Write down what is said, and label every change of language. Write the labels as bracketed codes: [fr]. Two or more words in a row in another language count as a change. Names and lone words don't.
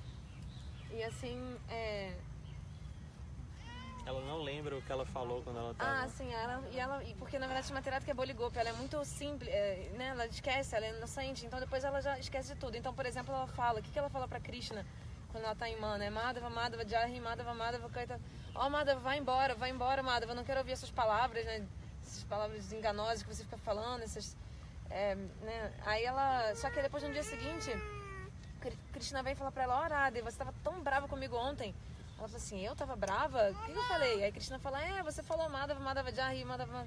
[pt] Ela não lembra o que ela falou quando ela tava... sim, porque na verdade Shrimati Radhika é boligopa, ela é muito simples, né? Ela esquece, ela é inocente, então depois ela já esquece de tudo. Então, por exemplo, ela fala, o que ela fala pra Krishna quando ela tá em Mana? [sa] माधव, माधव, याहि, माधव, माधव, कैत. [pt] Madhava, vai embora, Madhava, eu não quero ouvir essas palavras, né? essas palavras enganosas que você fica falando, essas, né? Aí ela, só que depois no dia seguinte, Krishna vem falar pra ela, ó, Radha, você tava tão brava comigo ontem. Ela falou assim, eu tava brava? O que eu falei? Aí Krishna fala, você falou [sa] माधव, माधव याहि, माधव...